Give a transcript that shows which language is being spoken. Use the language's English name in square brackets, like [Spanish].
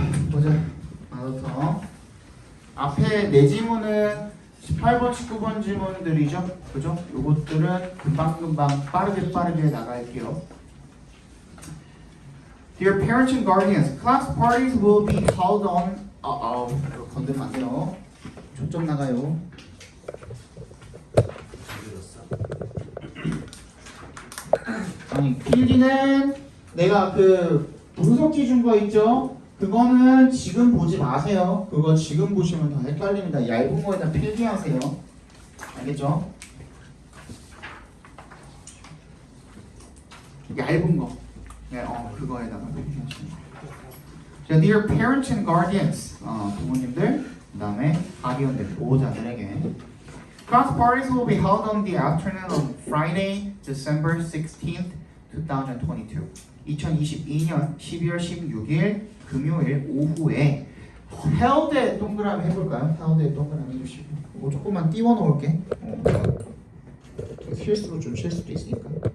[Korean] 보자. 하나 앞에 네 지문은 18번, 19번 지문들이죠. 그죠? 요것들은 금방금방 빠르게 나갈게요. [English] Dear parents and guardians, class parties will be held on. [Korean] 이거 건들면 안 돼요. 초점 나가요. 아니, 필기는 내가 그 분석기 준 거 있죠? 그거는 지금 보지 마세요. 그거 지금 보시면 다 헷갈립니다. 얇은 거에다 필기하세요. 알겠죠? 얇은 거. 네, 그거에다가 필기하시면 돼요. [English] 자, dear parents and guardians, [Korean] 부모님들, 그 다음에 가디언들, 보호자들에게 [English] class parties will be held on the afternoon of Friday, December 16th, 2022. [Korean] 2022년 12월 16일 금요일 오후에 held에 동그라미 해볼까요? held에 동그라미 해주시고 이거 조금만 띄워 놓을게. 실수로 좀 칠 수도 있으니까.